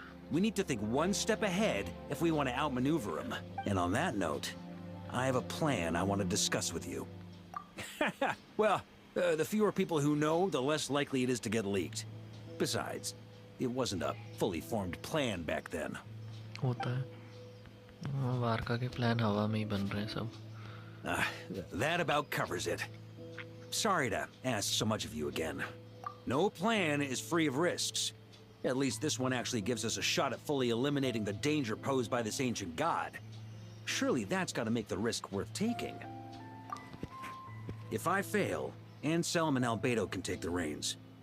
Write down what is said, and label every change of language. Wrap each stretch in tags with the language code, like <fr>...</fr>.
<en>We need to think one step ahead if we want to outmaneuver him. And on that note, I have a plan I want to discuss with you. Well, the fewer people who know, the less likely it is to get leaked. Besides, it wasn't a fully formed plan back then.</en> <hi>होता है वार्का के plan हवा में ही बन रहे हैं सब.</hi> <en>That about covers it. Sorry to ask so much of you again. No plan is free of risks. At least this one actually gives us a shot at fully eliminating the danger posed by this ancient god. Surely that's got to make the risk worth taking. If I fail, Anselm and Albedo can take the reins.</en>